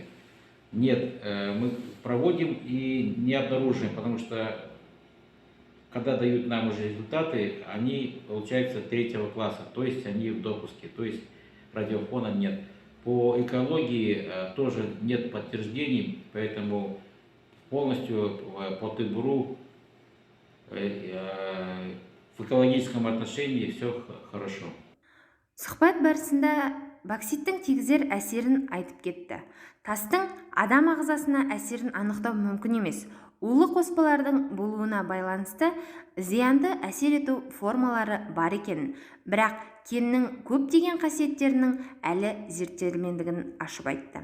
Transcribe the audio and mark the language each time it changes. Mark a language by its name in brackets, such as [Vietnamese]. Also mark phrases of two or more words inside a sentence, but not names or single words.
[Russian] Нет, мы проводим и не обнаруживаем, потому что когда дают нам уже результаты, они получаются 3-го класса, то есть они в допуске, то есть радиофона нет. По экологии тоже нет подтверждений, поэтому полностью по ТБРУ в экологическом отношении все хорошо. [Kazakh] Сұхбат барысында бокситтің тигізер әсерін айтып кетті. Тастың адам ағзасына әсерін анықтау мүмкін емес. Улы қоспалардың болуына байланысты зиянды әсер ету формалары бар екенін, бірақ кеннің көптеген қасиеттерінің әлі зерттелмегендігін ашып айтты.